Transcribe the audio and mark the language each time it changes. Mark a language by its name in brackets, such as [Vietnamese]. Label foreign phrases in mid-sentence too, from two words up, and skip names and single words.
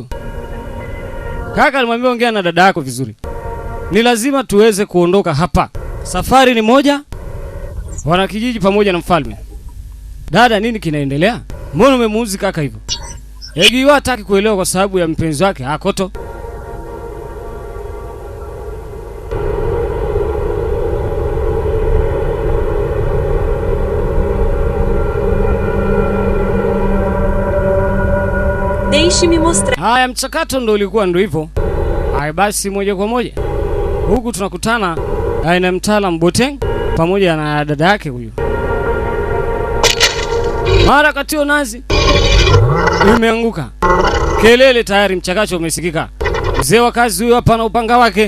[Swahili] Kaka alimwambia ongea na dada yako vizuri. Ni lazima tuweze kuondoka hapa. Safari ni moja. Wana kijiji pamoja na mfalme. Dada, nini kinaendelea? Mbona umemuuzi kaka hivyo? Egiwa hataki kuelewa kwa sababu ya mpenzi wake Akoto. [Portuguese] Deixe-me mostrar. [Swahili] Haya, mchakato ndo ulikuwa ndo hivyo. Haya basi, moja kwa moja huku tunakutana na mtaalamu Boteng pamoja na dada yake huyu. Mara katio nazi imeanguka. Kelele tayari, mchakato umesikika. Mzee wa kazi huyu hapa na upanga wake.